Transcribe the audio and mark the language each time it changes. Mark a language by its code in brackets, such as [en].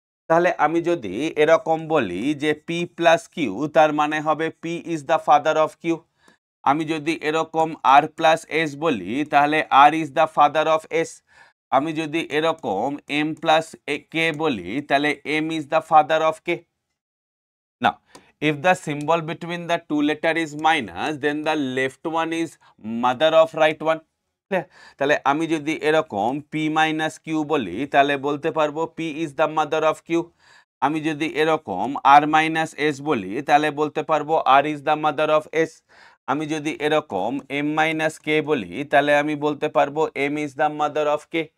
[bn] তাহলে আমি যদি এরকম বলি যে পি প্লাস কিউ তার মানে হবে [en] P is the father of Q. [bn] আমি যদি এরকম আর প্লাস এস বলি তাহলে [en] R is the father of S. [bn] আমি যদি এরকম এম প্লাস কে বলি তাহলে [en] M is the father of K. না, if the symbol between the two letter is minus then the left one is mother of right one। [bn] তাহলে আমি যদি এরকম p মাইনাস কিউ বলি তাহলে বলতে পারবো [en] p is the mother of q। [bn] আমি যদি এরকম r মাইনাস এস বলি তাহলে বলতে পারবো [en] r is the mother of s। [bn] আমি যদি এরকম m মাইনাস কে বলি তাহলে আমি বলতে পারবো [en] m is the mother of k।